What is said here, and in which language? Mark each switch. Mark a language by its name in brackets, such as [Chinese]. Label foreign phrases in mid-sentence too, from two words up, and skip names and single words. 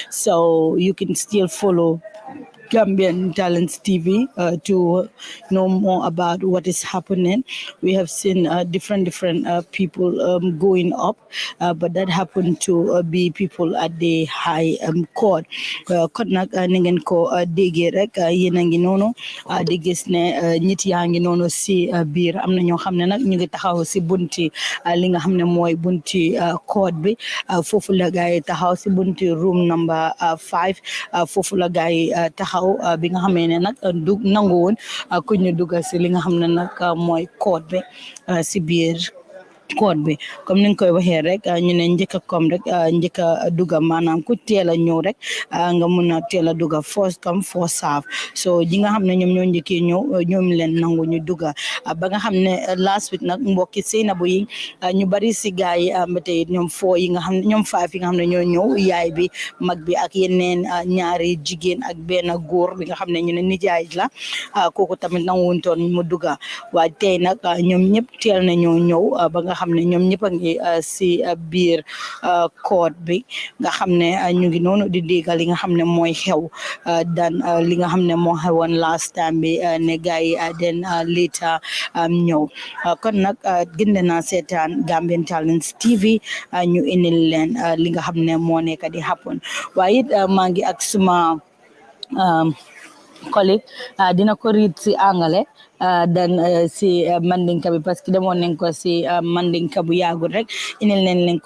[English] So you can still follow Gambian Talents TV to know more about what is happening. We have seen different people going up, but that happened to be people at the high court. [Wolof] Kon nag ni ngeen ko déggee rek yéen a ngi noonu di gis ne nit yaa ngi noonu si biir am na ñoo xam ne nag ñu ngi taxaw si bunti li nga xam ne mooy bunti court bi foofu la gaay taxaw si bunti room number 5 foofu la gaay taxaw bi nga xamee ne nag nangu woon ku ñu dugal si li nga xam ne nag mooy code bi si biir code bi comme ni nga koy waxee rek ñu ne njëkk a kom rek njëkk a duga maanaam ku teel a ñëw rek nga mun a teel a duga [English] first come first serve [Wolof] so ji nga xam ne ñoom ñoo njëkkee ñëw ñoom leen nangu ñu duga ba nga xam ne [English] last week [Wolof] nag mbokki Sainabou yi ñu bari si gaay yi ba tey ñoom yi nga xam ne ñoom 5 yi nga xam ne ñoo ñëw yaay bi mag bi ak yeneen ñaari jigéen ak benn góor bi nga xam ne ñu ne nijaay la kooku tamit nanguwutoon mu duga waaye tey nag ñoom ñëpp teel na ñoo ñëw ba nga xam ne ñoom ñëpp a ngi si biir court bi nga xam ne ñu ngi noonu di déggal li nga xam ne mooy xew dan li nga xam ne moo xewoon [English] last time [Wolof] bi ne gars yi den later ñëw kon nag gën naa seetaan Gambian Talents TV ñu indil leen li nga xam ne moo nekk di happen waaye it maa ngi ak suma collègue dina ko read si angale dan si mandinka bi parce que demoon nañ ko si mandinka bu yàggul rek inil nañ leen